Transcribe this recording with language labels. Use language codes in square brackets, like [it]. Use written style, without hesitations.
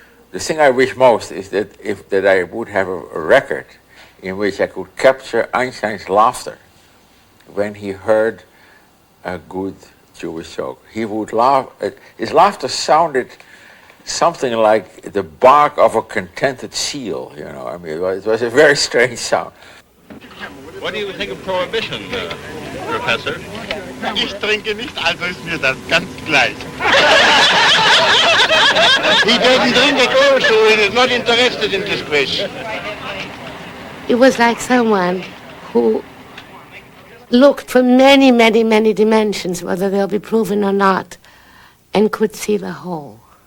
[en] The thing I wish most is that I would have a record in which I could capture Einstein's laughter when he heard a good Jewish joke. He would laugh. His laughter sounded something like the bark of a contented seal. You know, I mean, it was a very strange sound. What do you think of prohibition, Professor? [de] Ich trinke nicht, also ist mir das ganz gleich. [en] He doesn't drink at all, so he is not interested in this question. It was like someone who looked for many, many, many dimensions, whether they'll be proven or not, and could see the whole.